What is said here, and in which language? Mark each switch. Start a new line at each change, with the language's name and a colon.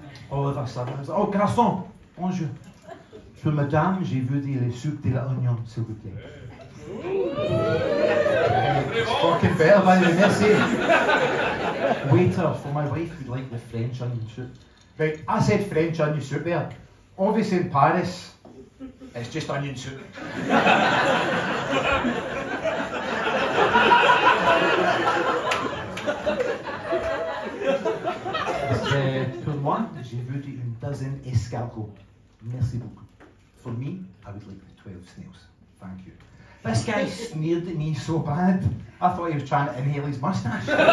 English: All of a sudden, I was like, oh,
French: garçon, bonjour. Pour madame, j'ai vu les soupe de l'oignon, s'il vous plaît.
English: It's fucking better than the merci. Waiter, for my wife, would like the French onion soup. Right, I said French onion soup there. Obviously in Paris, it's just onion soup.
French: Pour moi, j'ai vu une
English: dozen
French: escargots. Merci beaucoup.
English: For me, I would like the 12 snails. Thank you. This guy sneered at me so bad, I thought he was trying to inhale his moustache.